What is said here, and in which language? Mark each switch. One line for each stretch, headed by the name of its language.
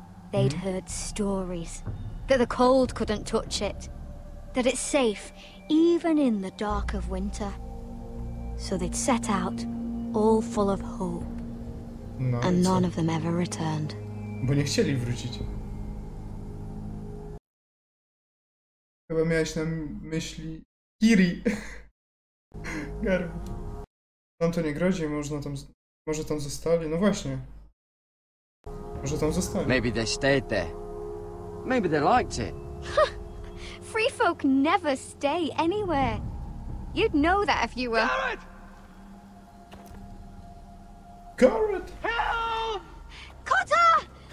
English: They'd heard stories that the cold couldn't touch it, that it's safe even in the dark of winter. So they'd set out, all full of hope, and none of them ever returned.
Polish: Bo nie chcieli wrócić. Chyba miałeś na myśli Kiri. Garb. Nam to nie grozi, może tam zostali. No właśnie. Może tam zostali.
English: Maybe they stayed there. Maybe they liked it. Free folk never stay anywhere. You'd know that if you were... Garrett! Help! Cotter!